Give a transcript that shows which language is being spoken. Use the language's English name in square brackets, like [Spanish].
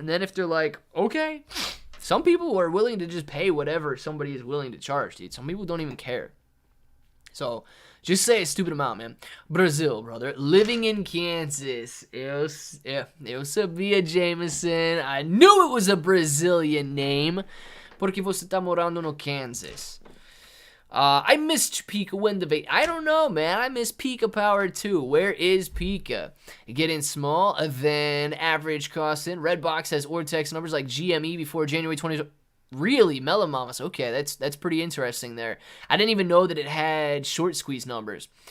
[English] And then if they're like, okay, some people are willing to just pay whatever somebody is willing to charge, dude. Some people don't even care. So, just say a stupid amount, man. Brazil, brother. Living in Kansas. [Portuguese] Eu sabia, [English] Jameson. I knew it was a Brazilian name. [Portuguese] Porque você tá morando no Kansas. [English] I missed Pika when the I don't know, man. I miss Pika power too. Where is Pika? Getting small, then average cost in. Redbox has Ortex numbers like GME before January 20th. Really? Melamamas. Okay, that's pretty interesting there. I didn't even know that it had short squeeze numbers.